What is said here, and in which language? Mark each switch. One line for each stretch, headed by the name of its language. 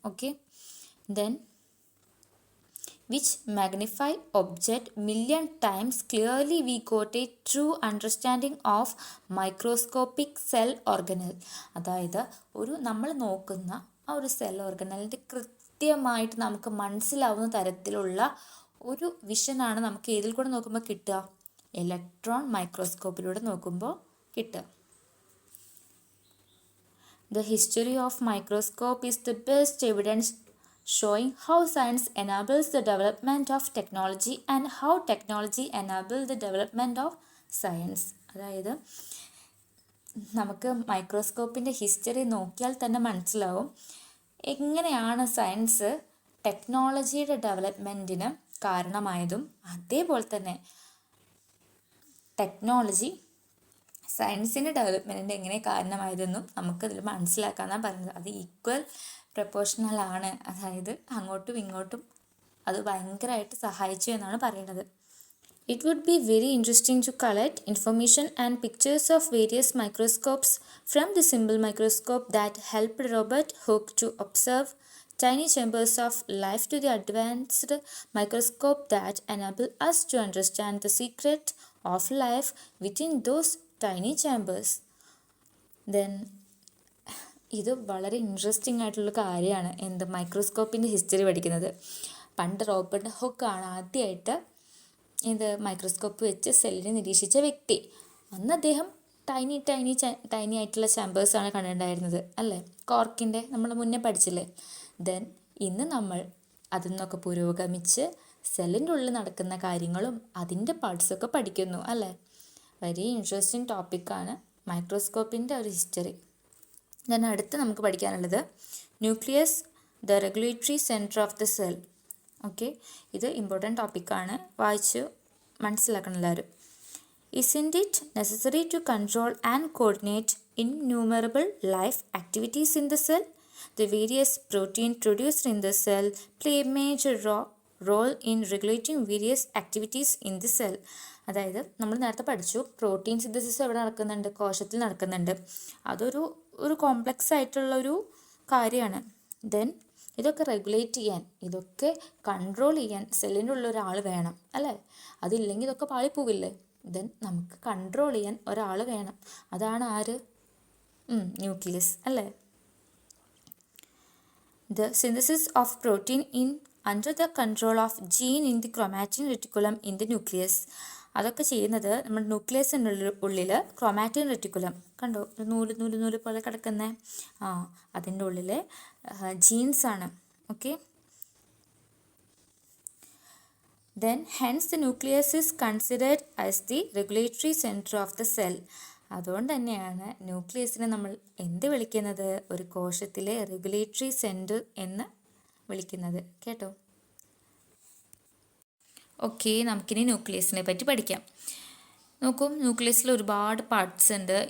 English: Okay, then which magnify object million times clearly we got a true understanding of microscopic cell organelle.
Malayalam: അതായത് നമ്മൾ നോക്കുന്ന ആ ഒരു cell ഓർഗനലിൻ്റെ കൃത്യമായിട്ട് നമുക്ക് മനസ്സിലാവുന്ന തരത്തിലുള്ള ഒരു വിഷനാണ് നമുക്ക് ഏതിൽ കൂടെ നോക്കുമ്പോൾ കിട്ടുക, ഇലക്ട്രോൺ മൈക്രോസ്കോപ്പിലൂടെ നോക്കുമ്പോൾ കിട്ടുക.
English: The history of microscope is the best evidence showing how science enables the development of technology and how technology enables the development of science.
Malayalam: അതായത് നമുക്ക് മൈക്രോസ്കോപ്പിൻ്റെ ഹിസ്റ്ററി നോക്കിയാൽ തന്നെ മനസ്സിലാവും എങ്ങനെയാണ് സയൻസ് ടെക്നോളജിയുടെ ഡെവലപ്മെൻറ്റിന് കാരണമായതും അതേപോലെ തന്നെ ടെക്നോളജി സയൻസിൻ്റെ ഡെവലപ്മെൻറ്റിൻ്റെ എങ്ങനെ കാരണമായതെന്നും നമുക്കതിൽ മനസ്സിലാക്കാമെന്നാണ് പറയുന്നത്. അത് ഈക്വൽ പ്രൊപ്പോർഷണലാണ്, അതായത് അങ്ങോട്ടും ഇങ്ങോട്ടും അത് ഭയങ്കരമായിട്ട് സഹായിച്ചു എന്നാണ് പറയുന്നത്.
English: It would be very interesting to collect information and pictures of various microscopes from the simple microscope that helped Robert Hooke to observe tiny chambers of life to the advanced microscope that enable us to understand the secret of life within those tiny chambers.
Malayalam: Then ഇത് വളരെ interesting ആയിട്ടുള്ള കാര്യമാണ്, മൈക്രോസ്കോപ്പിൻ്റെ history പഠിക്കുന്നത്. പണ്ട് Robert ഹുക്കാണ് ആദ്യമായിട്ട് microscope വെച്ച് സെല്ലിനെ നിരീക്ഷിച്ച വ്യക്തി. അന്ന് അദ്ദേഹം ടൈനി ആയിട്ടുള്ള ചാമ്പേഴ്സാണ് കണ്ടിട്ടുണ്ടായിരുന്നത് അല്ലേ, കോർക്കിൻ്റെ നമ്മൾ മുന്നേ പഠിച്ചില്ലേ. ദെൻ ഇന്ന് നമ്മൾ അതിൽ നിന്നൊക്കെ പുരോഗമിച്ച് സെല്ലിൻ്റെ ഉള്ളിൽ നടക്കുന്ന കാര്യങ്ങളും അതിൻ്റെ പാർട്സൊക്കെ പഠിക്കുന്നു അല്ലേ. വെരി ഇൻട്രസ്റ്റിംഗ് ടോപ്പിക്കാണ് മൈക്രോസ്കോപ്പിൻ്റെ ഒരു ഹിസ്റ്ററി. ദെൻ അടുത്ത് നമുക്ക് പഠിക്കാനുള്ളത് nucleus,
English: The regulatory centre of the cell.
Malayalam: Okay, ഇത് ഇമ്പോർട്ടൻ്റ് ടോപ്പിക്കാണ്, വായിച്ച് മനസ്സിലാക്കണം എല്ലാവരും.
English: Isn't it necessary to control and coordinate innumerable life activities in the cell? The various proteins produced in the cell play a major role in regulating various activities in the cell.
Malayalam: അതായത് നമ്മൾ നേരത്തെ പഠിച്ചു protein synthesis എവിടെ നടക്കുന്നുണ്ട്, കോശത്തിൽ നടക്കുന്നുണ്ട്. അതൊരു complex ആയിട്ടുള്ളൊരു കാര്യമാണ്. ദെൻ ഇതൊക്കെ റെഗുലേറ്റ് ചെയ്യാൻ, ഇതൊക്കെ കൺട്രോൾ ചെയ്യാൻ സെല്ലിൻ്റെ ഉള്ള ഒരാൾ വേണം അല്ലേ. അതില്ലെങ്കിൽ ഇതൊക്കെ പാളിപ്പോവില്ലേ. ദെൻ നമുക്ക് കൺട്രോൾ ചെയ്യാൻ ഒരാൾ വേണം, അതാണ് ആര്, ന്യൂക്ലിയസ് അല്ലേ.
English: The synthesis of protein under the control of gene in the chromatin reticulum in the nucleus.
Malayalam: അതൊക്കെ ചെയ്യുന്നത് നമ്മുടെ ന്യൂക്ലിയസിൻ്റെ ഉള്ളിൽ ക്രൊമാറ്റിൻ റെറ്റിക്കുലം കണ്ടോ, ഒരു നൂല് പോലെ കിടക്കുന്ന അതിൻ്റെ ഉള്ളിൽ ജീൻസാണ്.
English: Okay, then hence the nucleus is considered as the regulatory center of the cell.
Malayalam: അതുകൊണ്ട് തന്നെയാണ് ന്യൂക്ലിയസിനെ നമ്മൾ എന്ത് വിളിക്കുന്നത്, ഒരു കോശത്തിലെ റെഗുലേറ്ററി സെൻറ്റർ എന്ന് വിളിക്കുന്നത്. കേട്ടോ? ഓക്കെ, നമുക്കിനി ന്യൂക്ലിയസിനെ പറ്റി പഠിക്കാം. നോക്കൂ, ന്യൂക്ലിയസിൽ ഒരുപാട് പാർട്സ് ഉണ്ട്.